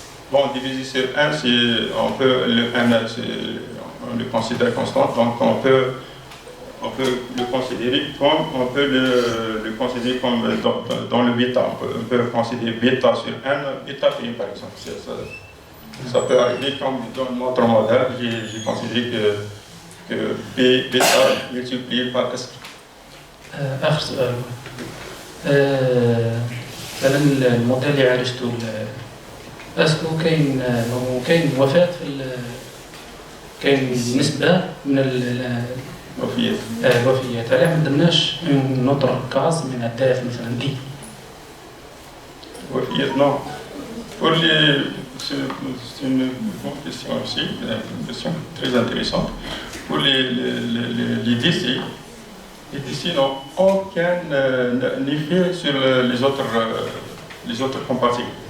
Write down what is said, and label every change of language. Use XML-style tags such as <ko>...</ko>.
<fr>Bon, divisé sur 1, on peut le 1, on le considère constant, donc on peut le considérer comme dans le bêta. On peut considérer bêta sur 1, bêta prime par exemple. Ça peut arriver comme dans notre modèle, j'ai considéré que bêta multiplié par S.</fr> <ar>آخر سؤال. مثلا الموديل اللي عالجته اسكو كاين وفاة في كاين نسبة من الوفيات، علاه ما درناش نوتر كاز من الداف مثلا دي؟ وفيات non.</ar> <fr>C'est une bonne question aussi, une question très intéressante. Pour les décès, les décès n'ont aucun effet sur les autres compartiments.</fr>